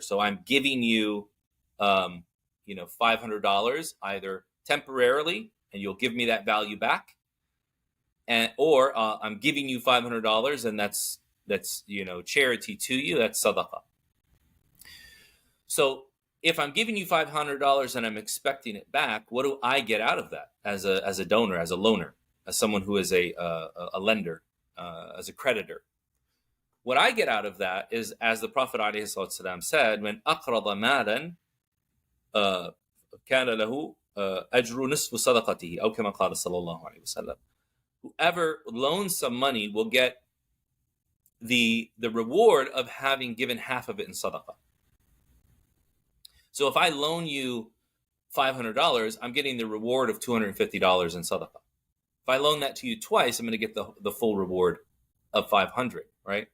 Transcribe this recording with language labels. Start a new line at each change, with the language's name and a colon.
English: So I'm giving you, $500 either temporarily, and you'll give me that value back, or I'm giving you $500, and that's charity to you. That's sadaqah. So if I'm giving you $500 and I'm expecting it back, what do I get out of that as a donor, as a loaner, as someone who is a lender, as a creditor? What I get out of that is, as the Prophet ﷺ said, when
Arabic: أقرض مالا كان له أجر نصف صدقته أو كما قال صلى الله عليه وسلم.
English: Whoever loans some money will get the reward of having given half of it in sadaqah. So if I loan you $500, I'm getting the reward of $250 in sadaqah. If I loan that to you twice, I'm going to get the full reward of $500, right?